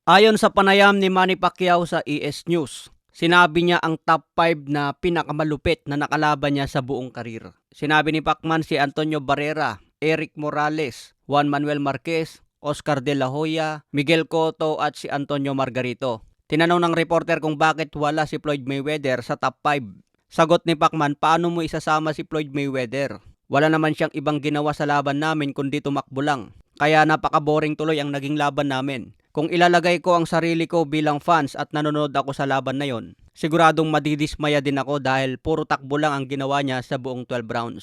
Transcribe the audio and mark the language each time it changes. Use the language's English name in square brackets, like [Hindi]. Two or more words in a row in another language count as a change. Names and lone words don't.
[Filipino] Ayon sa panayam ni Manny Pacquiao sa ES News, sinabi niya ang top 5 na pinakamalupit na nakalaban niya sa buong karir. Sinabi ni Pacman si Antonio Barrera, Eric Morales, Juan Manuel Marquez, Oscar De La Hoya, Miguel Cotto at si Antonio Margarito. Tinanong ng reporter kung bakit wala si Floyd Mayweather sa top 5. Sagot ni Pacman, paano mo isasama si Floyd Mayweather? Wala naman siyang ibang ginawa sa laban namin kundi tumakbo lang. Kaya napaka-boring tuloy ang naging laban namin. Kung ilalagay ko ang sarili ko bilang fans at nanonood ako sa laban na yon, siguradong madidismaya din ako dahil puro takbo lang ang ginawa niya sa buong 12 rounds.